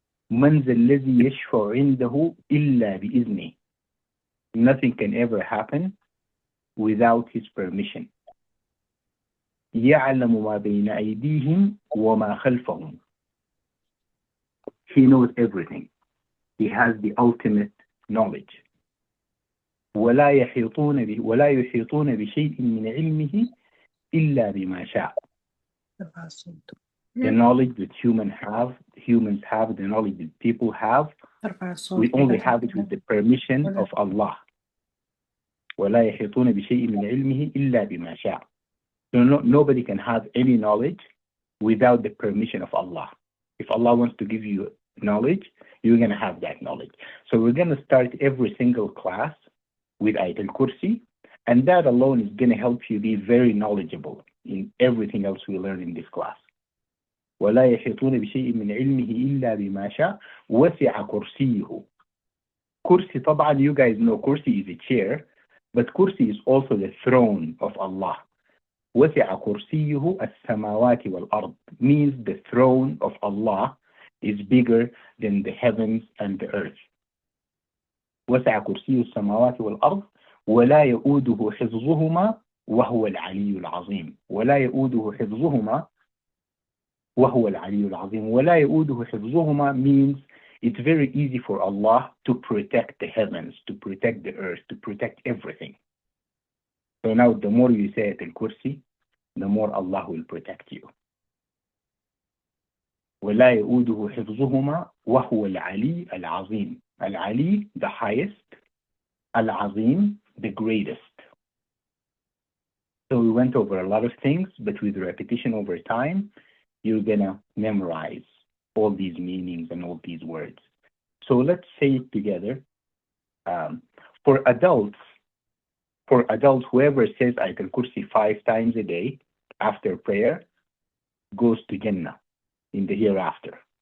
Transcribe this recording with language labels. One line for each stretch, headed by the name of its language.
Arabic: من ذا الذي يشفع عنده إلا بإذنه.
English: Nothing can ever happen without His permission.
Arabic: يعلم ما بين أيديهم وما خلفهم.
English: He knows everything. He has the ultimate knowledge.
Arabic: ولا يحيطون بشيء من علمه إلا بما شاء.
English: The knowledge that humans have, the knowledge that people have, we only have it with the permission of Allah.
Arabic: ولا يحيطون بشيء من علمه إلا بما شاء.
English: So nobody can have any knowledge without the permission of Allah. If Allah wants to give you knowledge, you're going to have that knowledge. So we're going to start every single class with Ayat al-Kursi, and that alone is going to help you be very knowledgeable in everything else we learn in this class.
Arabic: ولا يحيطون بشيء من علمه إلا بما شاء وسع كرسيه.
English: Kursi طبعا, you guys know kursi is a chair, but kursi is also the throne of Allah.
Arabic: وسع كرسيه السماوات والأرض
English: means the throne of Allah is bigger than the heavens and the earth.
Arabic: وسع كرسيه السماوات والأرض ولا يؤوده حفظهما وهو العلي العظيم. ولا يؤوده حفظهما وهو العلي العظيم. ولا يؤوده حفظهما
English: means it's very easy for Allah to protect the heavens, to protect the earth, to protect everything. So now the more you say it al-Kursi, the more Allah will protect you.
Arabic: ولا يؤوده حفظهما وهو العلي العظيم.
English: العلي, the highest. العظيم, the greatest. So we went over a lot of things, but with repetition over time, you're gonna memorize all these meanings and all these words. So let's say it together. For adults, whoever says Ayatul Kursi 5 times a day after prayer goes to Jannah in the hereafter.